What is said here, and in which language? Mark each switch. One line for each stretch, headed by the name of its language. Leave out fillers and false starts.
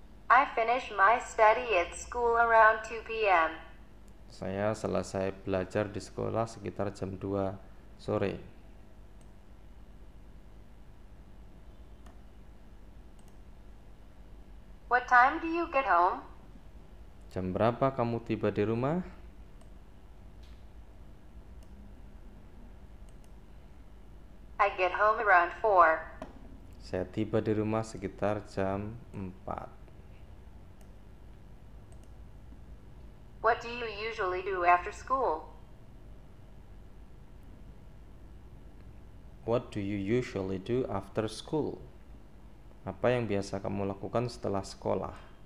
English: I finish my study at school around 2 p.m.
Indonesian: Saya selesai belajar di sekolah sekitar jam 2 sore.
English: What time do you get home?
Indonesian: Jam berapa kamu tiba di rumah?
English: I get home around 4.
Indonesian: Saya tiba di rumah sekitar jam 4.
English: What do you usually do after school? What do you usually do after school?
Indonesian: Apa yang biasa kamu lakukan setelah sekolah?